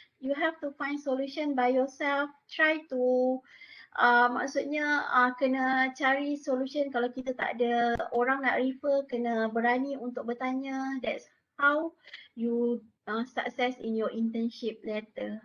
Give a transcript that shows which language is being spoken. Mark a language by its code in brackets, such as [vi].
[en] You have to find solution by yourself. Try to [ms] maksudnya kena cari solution. Kalau kita tak ada orang nak refer, kena berani untuk bertanya. [en] That's how you success in your internship later.